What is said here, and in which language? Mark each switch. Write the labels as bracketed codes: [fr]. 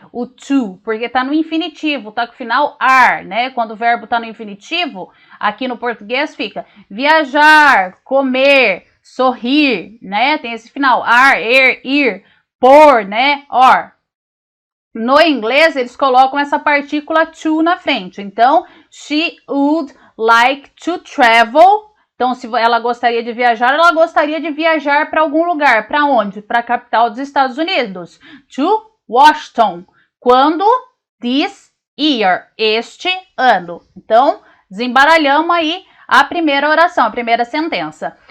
[pt] O to, porque tá no infinitivo, tá com o final are, né? Quando o verbo tá no infinitivo, aqui no português fica viajar, comer, sorrir, né? Tem esse final, are, ir, por, né? Or. No inglês, eles colocam essa partícula to na frente. [en] Então, she would like to travel. [pt] Então, se ela gostaria de viajar, ela gostaria de viajar para algum lugar. Para onde? Para a capital dos Estados Unidos. [en] To Washington. [pt] Quando? [en] This year. [pt] Este ano. Então, desembaralhamos aí a primeira oração, a primeira sentença.